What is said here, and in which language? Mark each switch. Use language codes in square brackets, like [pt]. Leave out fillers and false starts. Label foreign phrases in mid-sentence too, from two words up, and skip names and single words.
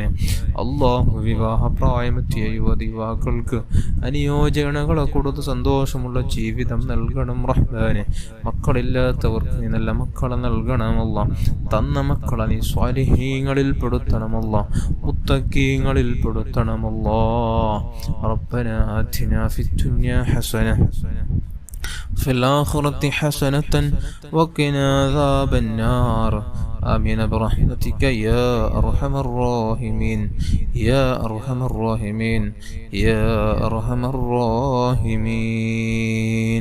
[ml] വിവാഹ പ്രായമെത്തിയ യുവതിവാക്കൾക്ക് അനുയോജനകളെ കൊടുത്ത് സന്തോഷമുള്ള ജീവിതം നൽകണം റഹ്മാനെ. മക്കളില്ലാത്തവർക്ക് നീ നല്ല മക്കളെ നൽകണമല്ല. തന്ന മക്കളെ നീ സ്വാലിഹീങ്ങളിൽ പെടുത്തണമല്ല, മുത്തഖീങ്ങളിൽ പെടുത്തണമല്ല. [ar] ربنا آتنا في الدنيا حسنة في الآخرة حسنة وقنا عذاب النار. آمين برحمتك يا أرحم الراحمين، يا أرحم الراحمين، يا أرحم الراحمين.